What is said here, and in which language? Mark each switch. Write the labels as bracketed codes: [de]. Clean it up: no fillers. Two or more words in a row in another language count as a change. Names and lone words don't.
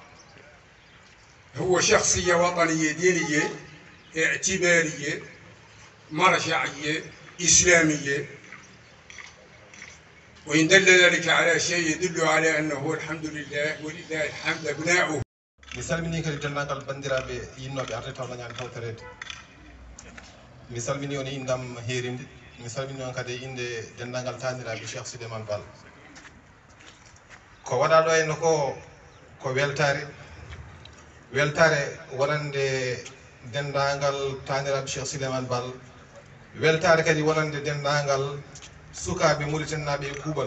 [ar] هو شخصية وطنية دينية اعتبارية مرجعية إسلامية، وإن دل ذلك على شيء يدل على أنه الحمد لله ولله الحمد أبناؤه. [ff] mi salmini kadi denndaangal banndiraaɓe yinnoɓe arde tawlañaani tawtoreede. Mi salmini on indam heerinde, mi salmini on kadi inde denndaangal taaniraaɓe Cheikh Souleymane Bal. Ko waɗaa ɗo henno ko weltare wonande denndaangal taaniraaɓe Cheikh Souleymane Bal, weltare kadi wonande denndaangal sukaaɓe Mauritannaaɓe e kuuɓal.